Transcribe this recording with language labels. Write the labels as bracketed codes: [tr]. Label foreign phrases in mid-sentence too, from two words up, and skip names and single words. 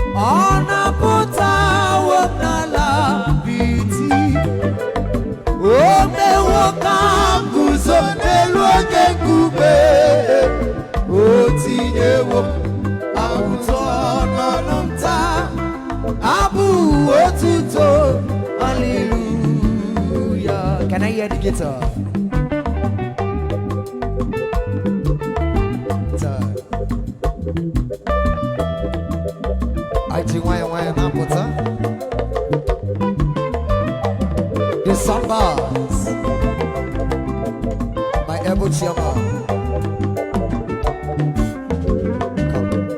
[ig] Ọ na-apụtawo m n'ala apịtị. O mewo ka m guzo n'elu oke nkume. O tinyewo abụ ụtọ n'ọnụ m taa. Abụ otuto. [en] Hallelujah. Can I hear the guitar? [ig] Taa. I ji nwayọ nwayọ na-apụta. [en] The Sambas. My able chairman. Come.